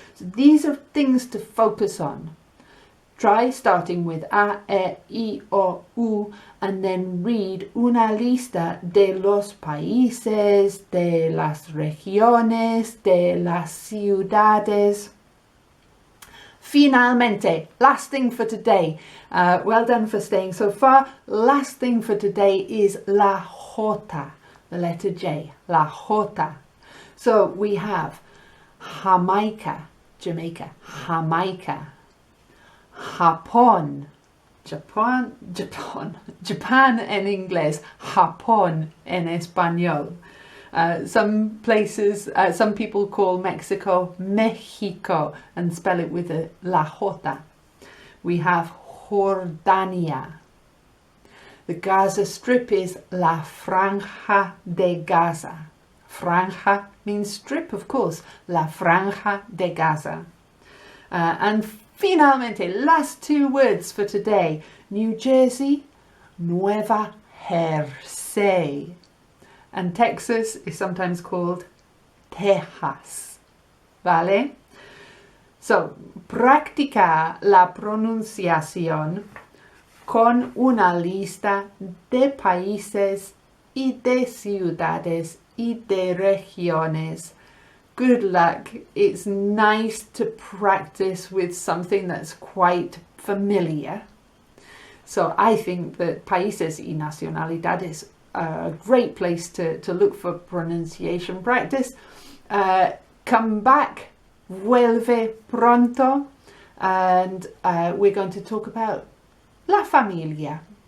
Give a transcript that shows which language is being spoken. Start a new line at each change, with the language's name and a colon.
English: So these are things to focus on. Try starting with A, E, I, O, U, and then read
Spanish: una lista de los países, de las regiones, de las ciudades.
English: Finalmente, last thing for today. Well done for staying so far. Last thing for today is la J, the letter J, la J. So we have Jamaica, Jamaica, Jamaica. Japón, Japan, Japan en inglés, Japón en español. Some places, some people call Mexico Mexico and spell it with a la J. We have Jordania. The Gaza Strip is
Spanish: la Franja de Gaza.
English: Franja means strip, of course.
Spanish: La Franja de Gaza.
English: And finalmente, last two words for today. New Jersey, Nueva Jersey. And Texas is sometimes called Texas.
Spanish: ¿Vale? So, practica la pronunciación con una lista de países y de ciudades y de regiones.
English: Good luck. It's nice to practice with something that's quite familiar. So I think that
Spanish: países y nacionalidades
English: are a great place to look for pronunciation practice. Come back,
Spanish: vuelve pronto,
English: and we're going to talk about la familia.